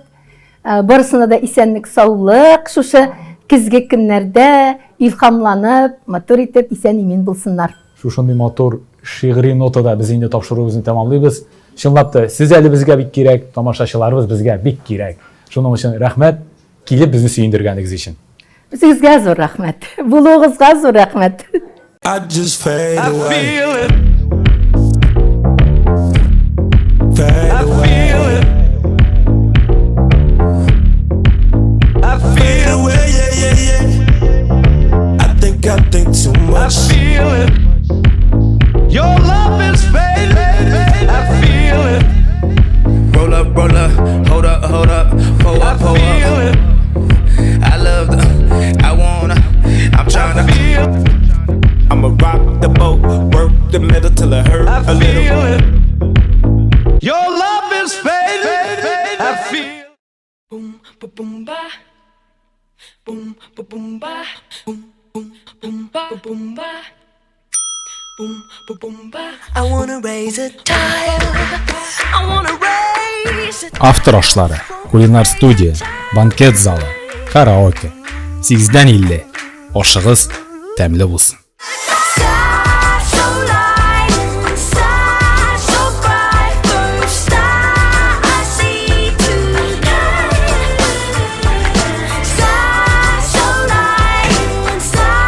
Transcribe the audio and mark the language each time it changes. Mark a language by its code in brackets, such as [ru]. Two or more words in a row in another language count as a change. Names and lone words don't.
[tt] Барысына да исәнлек, саулык, шушы көзге көннәрдә илһамланып, матур итеп исән-имин булсыннар. Шушындый матур шигъри нотада без инде тапшыруыбызны тәмамлыйбыз. Чынлап та, сез әле безгә бик кирәк, тамашачыларыбыз безгә бик кирәк. Шуның өчен рәхмәт, килеп безне сөендергәнегез өчен. Сезгә зур рәхмәт. Булуыгызга зур рәхмәт. [en] I just fade away. I feel it. Fade I away. feel it. I Fade feel it. away, yeah. I think too I much. feel it. Your love is fading. I feel it. Roll up, hold up, pull up, I feel it. I love I wanna, I'm tryna Feel it. I'ma rock the boat, work the middle till it hurt I a little. feel it. Your love is fading. I feel. Boom, ba boom ba. Boom, ba boom ba. Boom, boom, boom ba, boom ba. Boom, ba boom ba. I wanna raise a child. I wanna raise a [tt] Автор ашлары, кулинар студия, банкет залы, караоке. 8-дән 50. Ашыгыз тәмле булсын. [en] star so light, star so bright, first star I see tonight. Star so light,